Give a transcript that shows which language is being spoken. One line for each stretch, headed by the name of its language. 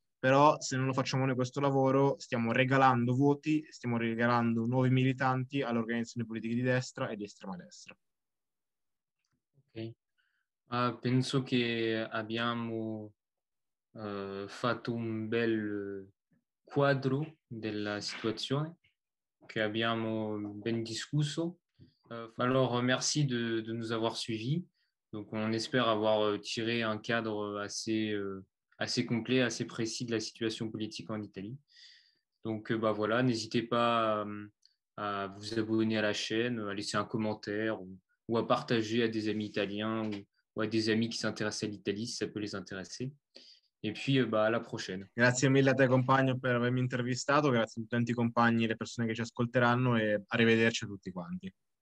Italian: Però se non lo facciamo noi questo lavoro, stiamo regalando voti, stiamo regalando nuovi militanti alle organizzazioni politiche di destra e di estrema destra. Ok. Penso che abbiamo fatto un bel quadro della situazione, che abbiamo ben discusso.
French: Alors, merci de nous avoir suivis. Donc, on espère avoir tiré un cadre assez complet, assez précis de la situation politique en Italie. Donc, bah voilà, n'hésitez pas à vous abonner à la chaîne, à laisser un commentaire ou à partager à des amis italiens ou à des amis qui s'intéressent à l'Italie si ça peut les intéresser. Et puis, bah, à la prochaine.
Italian: Grazie mille a te compagno per avermi intervistato, grazie a tutti i compagni e le persone che ci ascolteranno e arrivederci a tutti quanti.